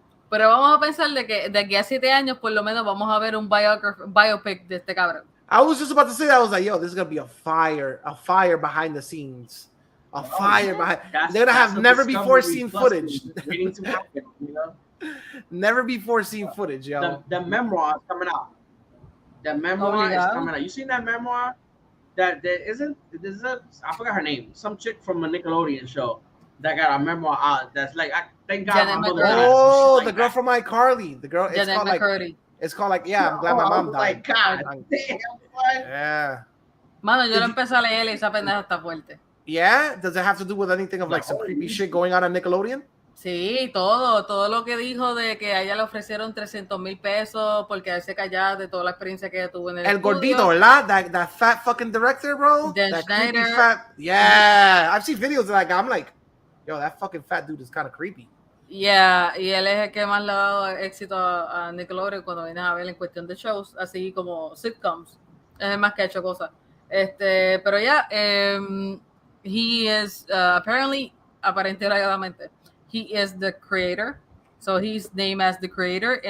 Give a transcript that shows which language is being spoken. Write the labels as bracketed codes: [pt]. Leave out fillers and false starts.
[es] Pero vamos a pensar de que de aquí a 7 años, por lo menos, vamos a ver un biopic de este cabrón. [en] I was just about to say that. I was like, yo, this is gonna be a fire behind the scenes. They're gonna have never before seen footage. Waiting to happen, you know? Never before seen footage, yo. The memoir is coming out. The memoir is coming out. You seen that memoir? That I forgot her name. Some chick from a Nickelodeon show that got a memoir out. That's like, thank God Janet my mother. Oh, the girl from iCarly. The girl. Janet McCurdy. It's called like, yeah, I'm glad my mom died. God damn, yeah. [es] Mano, yo lo empecé a leer y esa pendeja está fuerte. [en] Yeah? Does it have to do with anything of like some creepy shit going on Nickelodeon? [es] Sí, todo lo que dijo de que a ella le ofrecieron 300,000 pesos porque él se callaba de toda la experiencia que tuvo en el estudio. Gordito, ¿verdad? [en] That fat fucking director, bro. Dan that Schneider. Fat, yeah, I've seen videos of that guy. I'm like, yo, that fucking fat dude is kind of creepy. [es] Yeah, y él es el que más le ha dado éxito a Nickelodeon cuando vienes a ver en cuestión de shows, así como sitcoms. Es el más que ha hecho cosas. Pero ya, [en] he is aparentemente, he is the creator, so he's named as the creator.